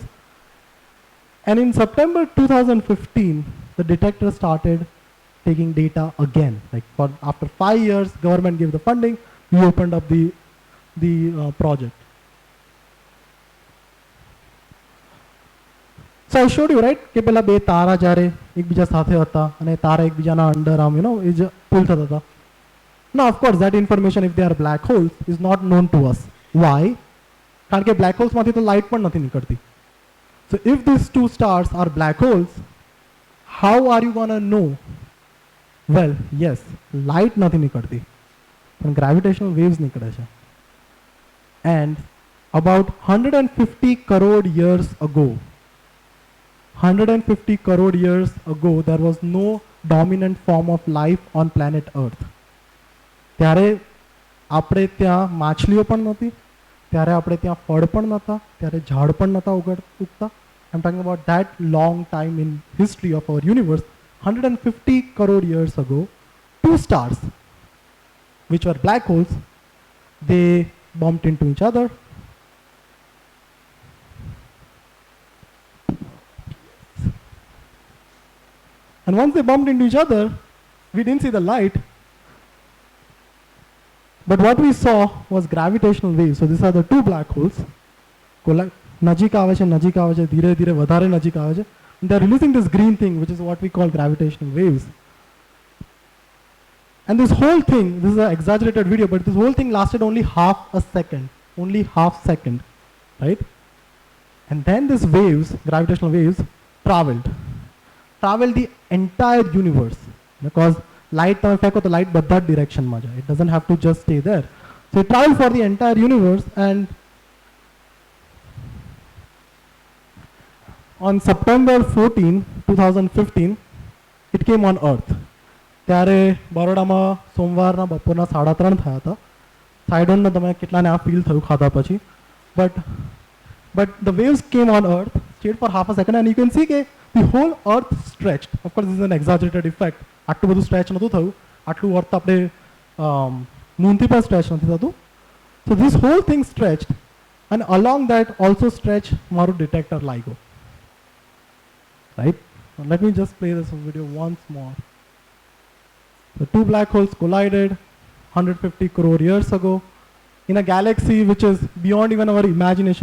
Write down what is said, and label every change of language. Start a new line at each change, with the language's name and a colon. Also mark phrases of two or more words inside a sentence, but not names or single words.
English: And in September 2015, the detector started taking data again. Like after 5 years, government gave the funding, we opened up the project. So I showed you, right,
Gujarati: કે પેલા બે તારા જ્યારે એકબીજા સાથે હતા અને તારા એકબીજાના અંડર આમ એ જ પુલ થતા હતા.
English: Now of course that information, if they are black holes, is not known to us. Why?
Gujarati: કારણ કે
English: black holes
Gujarati: માંથી તો light પણ નથી નીકળતી.
English: So if these two stars are black holes, how are you gonna know? Well, yes,
Gujarati: light નથી નીકળતી, પણ
English: gravitational waves
Gujarati: નીકળે છે.
English: And about 150 crore years ago, 150 crore years ago, there was no dominant form of life on planet Earth.
Gujarati: ત્યારે આપણે ત્યાં માછલીઓ પણ નહોતી, ત્યારે આપણે ત્યાં ફળ પણ નહોતા, ત્યારે ઝાડ પણ નહોતા ઉગતા.
English: I'm talking about that long time in history of our universe. 150 crore years ago, two stars, which were black holes, they bumped into each other. And once they bumped into each other, we didn't see the light, but what we saw was gravitational waves. So these are the two black holes.
Gujarati: નજીક આવે છે, ધીરે ધીરે વધારે નજીક આવે છે.
English: They're releasing this green thing, which is what we call gravitational waves. And this whole thing, this is an exaggerated video, but this whole thing lasted only half a second, right? And then these waves, gravitational waves, traveled the entire universe, because light
Gujarati: તમે ફેંકો તો light બધા directionમાં જાય.
English: It doesn't have to just stay there. So it traveled for the entire universe, and on September 14, 2015, it came on Earth.
Gujarati: ત્યારે બરોડામાં સોમવારના બપોરના 3:30 થયા હતા.
English: I don't know
Gujarati: તમે કેટલાને આ ફીલ થયું ખાધા પછી,
English: but the waves came on Earth, stayed for half a second, and you can see કે the whole Earth stretched. Of course, this is an exaggerated effect.
Gujarati: આટલું બધું stretch નહોતું થયું, આટલું Earth આપણે મૂનથી પણ stretch નથી થતું.
English: So this whole thing stretched, and along that also stretched મારું detector LIGO. Right? So let me just play this video once more. The two black holes collided 150 crore years ago in a galaxy which is beyond even our imagination.